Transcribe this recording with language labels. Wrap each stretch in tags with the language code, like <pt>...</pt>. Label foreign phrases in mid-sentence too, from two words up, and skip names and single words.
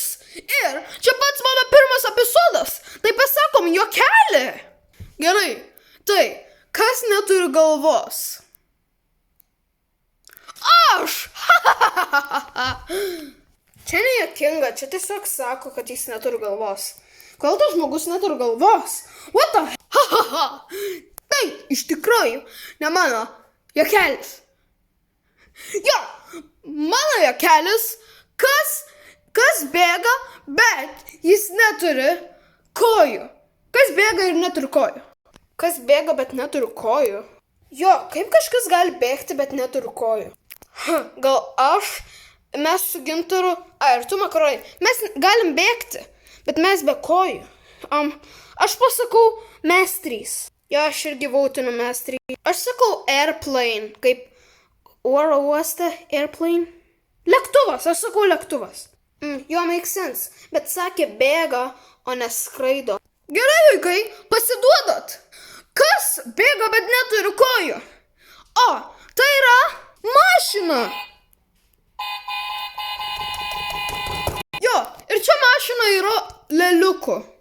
<lt>Ir čia pats mano pirmas epizodas, tai pasakom juokelį. Gerai, tai kas neturi galvos? Aš! Čia nejuokinga, čia tiesiog sako, kad jis neturi galvos. Kodėl tas žmogus neturi galvos?</lt> <en>What the hell?</en> <lt>Tai iš tikrųjų ne mano juokelis. Jo, mano juokelis, kas bėga, bet jis neturi kojų. Kas bėga ir neturi kojų? Kas bėga, bet neturi kojų? Jo, kaip kažkas gali bėgti, bet neturi kojų? Gal mes su Gintaru, ir tu Makaronai, mes galim bėgti, bet mes be kojų. Aš pasakau mes trys. Jo, aš irgi vautinu mes trys. Aš sakau airplane, kaip oro uoste, airplane. Lėktuvas, aš sakau lėktuvas. Jo,</lt> <en>make sense,</en> <lt>bet sakė bėga, o neskraido. Gerai, vaikai, pasiduodat. Kas bėga, bet neturi kojų? O, tai yra mašina. Jo, ir čia mašina yra lėliukų.</lt>